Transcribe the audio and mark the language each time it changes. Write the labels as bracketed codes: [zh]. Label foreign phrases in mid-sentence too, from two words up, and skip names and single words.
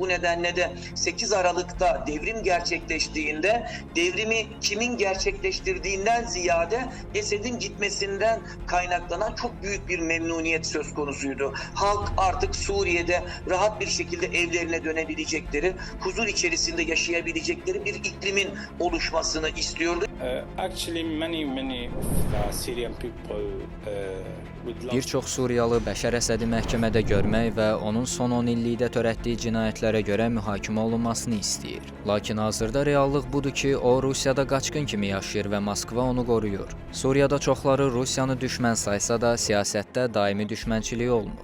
[tr] Bu nedenle de 8 Aralık'ta devrim gerçekleştiğinde devrimi kimin gerçekleştirdiğinden ziyade Esed'in gitmesinden kaynaklanan çok büyük bir memnuniyet söz konusuydu. Halk artık Suriye'de rahat bir şekilde evlerine dönebilecekleri, huzur içerisinde yaşayabilecekleri bir iklimin oluşmasını istiyordu. [az] Bir çox Suriyalı Bəşər Əsədi məhkəmədə görmək və onun son 10 illikdə törətdiyi cinayətlərə görə mühakimə olunmasını istəyir. Lakin hazırda reallıq budur ki, o Rusiyada qaçqın kimi yaşayır və Moskva onu qoruyur. Suriyada çoxları Rusiyanı düşmən saysa da siyasətdə daimi düşmənçilik olmur.